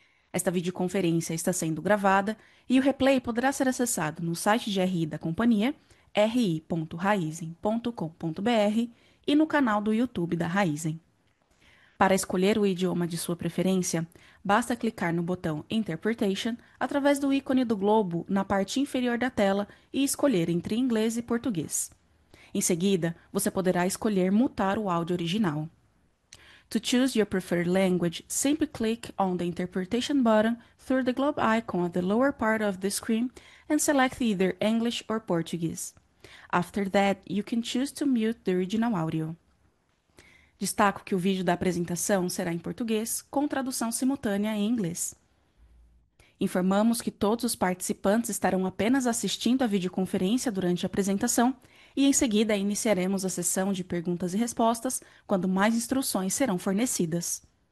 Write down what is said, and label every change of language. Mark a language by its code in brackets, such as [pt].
[pt] Esta videoconferência está sendo gravada e o replay poderá ser acessado no site de RI da companhia, ri.raizen.com.br, e no canal do YouTube da Raizen. Para escolher o idioma de sua preferência, basta clicar no botão Interpretation através do ícone do globo na parte inferior da tela e escolher entre inglês e português. Em seguida, você poderá escolher mutar o áudio original. [en] To choose your preferred language, simply click on the Interpretation button through the globe icon at the lower part of the screen and select either English or Portuguese. After that, you can choose to mute the original audio. [pt] Destaco que o vídeo da apresentação será em português, com tradução simultânea em inglês. Informamos que todos os participantes estarão apenas assistindo a videoconferência durante a apresentação e, em seguida, iniciaremos a sessão de perguntas e respostas, quando mais instruções serão fornecidas.